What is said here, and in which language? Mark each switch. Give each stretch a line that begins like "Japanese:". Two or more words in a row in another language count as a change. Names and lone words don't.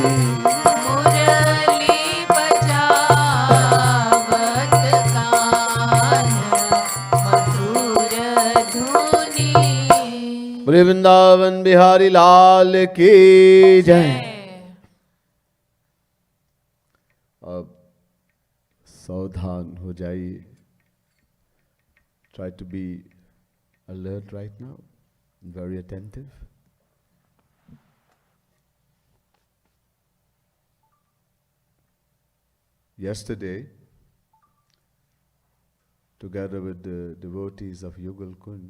Hindi: मुरली बजावत कान मधुर धुनी बोले वृंदावन बिहारी लाल की जय। अब सावधान हो जाइए।
English: Try to be alert right now, very attentive. Yesterday, together with the devotees of Yugal Kunj.